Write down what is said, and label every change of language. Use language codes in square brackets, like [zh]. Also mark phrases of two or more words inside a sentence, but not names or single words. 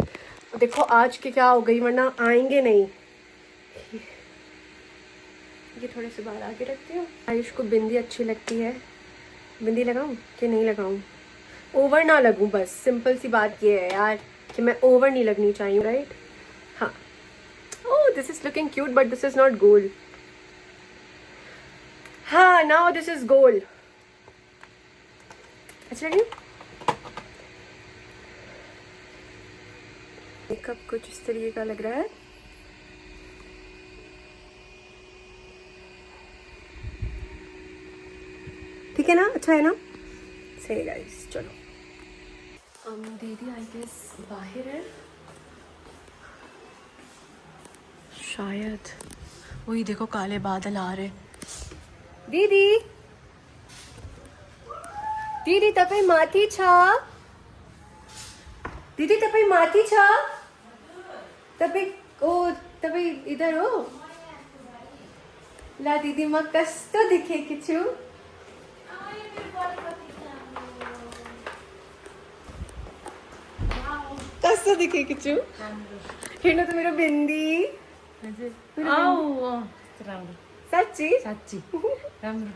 [hi] देखो आज के क्या हो गई, वरना आएंगे नहीं। ये थोड़े से बाहर आके रखती हूँ। आयुष को बिंदी अच्छी लगती है, बिंदी लगाऊं कि नहीं लगाऊं, ओवर ना लगूं, बस सिंपल सी बात ये है यार कि मैं ओवर नहीं लगनी चाहिए, राइट। [en] हाँ oh this is looking cute but this is not gold. हाँ now this is gold. [hi] अच्छा लगी। मेकअप कुछ इस तरीके का लग रहा है। ठीक है ना, अच्छा है ना, सही गाइस। चलो दीदी आई गेस बाहर है शायद, वही देखो काले बादल आ रहे। [ne] दीदी दीदी तपाईँ माथि छ, दीदी तपाईँ माथि छ, तपाईँ इधर हो। ला दीदी म कस्तो देखेकी छु, कस्तो देखेकी छु, हेर्नु त मेरो बिन्दी। साँच्ची साँच्ची राम्रो